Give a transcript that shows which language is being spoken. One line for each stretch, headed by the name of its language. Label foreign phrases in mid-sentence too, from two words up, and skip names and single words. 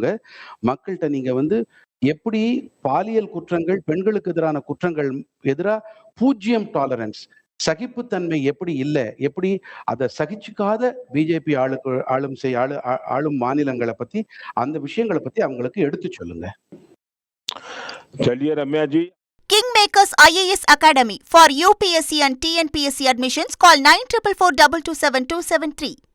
Tamil: மக்கள்கிட்ட நீங்க எப்படி பாலியல் குற்றங்கள், பெண்களுக்கு எதிரான குற்றங்கள் எதிராக 0 டாலரன்ஸ், சகிப்புத்தன்மை எப்படி இல்லை, எப்படி அதை சகிச்சுக்காத பிஜேபி ஆளும் மாநிலங்களை பத்தி, அந்த விஷயங்களை பத்தி அவங்களுக்கு எடுத்து சொல்லுங்க.
Hindi: चलिए रम्या जी.
English: Kingmakers IAS Academy for UPSC and TNPSC admissions. Call 9444227273.